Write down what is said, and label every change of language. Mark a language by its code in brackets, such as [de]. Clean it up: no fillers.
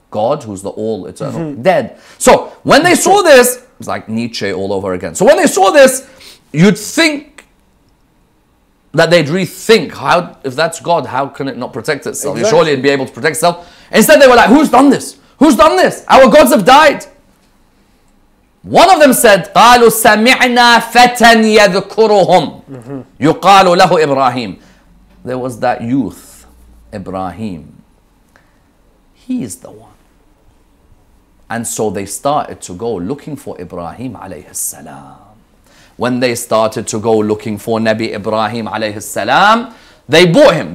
[en] God, who's the all eternal, dead. So when they saw this, it's like Nietzsche all over again. So when they saw this, you'd think that they'd rethink, how, if that's God, how can it not protect itself? Exactly. Surely it'd be able to protect itself. Instead they were like, who's done this? Who's done this? Our gods have died. [ar] One of them said, قالوا سمعنا فتى يذكرهم يقال له إبراهيم. [en] There was that youth, Ibrahim. He is the one. And so they started to go looking for Ibrahim alayhi salam. When they started to go looking for Nabi Ibrahim alayhi salam, they bought him.